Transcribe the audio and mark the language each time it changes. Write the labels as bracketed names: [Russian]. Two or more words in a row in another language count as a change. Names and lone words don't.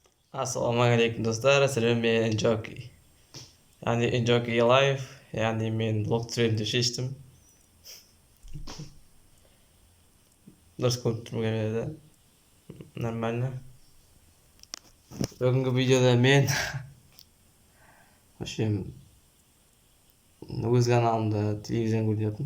[Uzbek] Assalomu alaykum do'stlar, sizlar men Enjoki. Ya'ni Enjoki Live, ya'ni men vlog tushirishni шештім. [Kazakh] Дұрыс көріп тұрмын камерада. Нормально. Бүгінгі видеода мен вообще өз каналымда телевизияны көріп жатырмын.